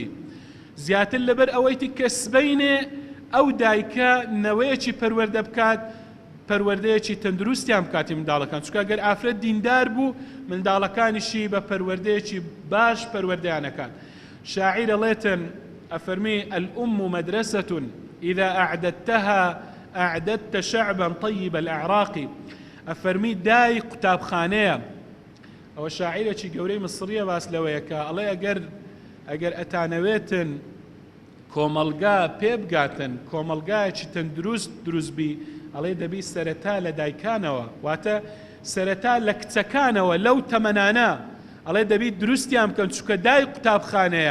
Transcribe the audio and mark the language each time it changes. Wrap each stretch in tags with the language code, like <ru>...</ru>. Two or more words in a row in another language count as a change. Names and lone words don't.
<ckb>زیاتر لەبەر ئەوەیتی کە سبەینێ ئەو دایکە نەوەیەکی پەروەردە بکات، پەروەردەیەکی تەندروستیان بکاتی منداڵەکان، چونکە ئەگەر ئافرەت دیندار بوو منداڵەکانیشی بە پەروەردەیەکی باش پەروەردەیانەکان. شاعیر ئەڵێتن ئەفەرمی</ckb> <ar>الأم مدرسة إذا أعددتها أعددت شعبا طيب الأعراق،</ar> <ckb>ئەفەرمی دای قوتابخانەیە. ئەوە شاعیرێکی گەورەی مصریە باس لەوەیەکە ئەڵێ ئەگەر ئەتانەوێتن کۆمەلگا پێ بگاتن، کۆمەلگایەکی تەندروست دروستبی، ئەڵێ دەبی سەرەتا لە دایکانەوە، واتە سەرەتا لە کچەکانەوە لەو تەمەنانە، ئەڵێ دەبی دروستیان بکەن، چونکە دای قوتابخانەیە.</ckb>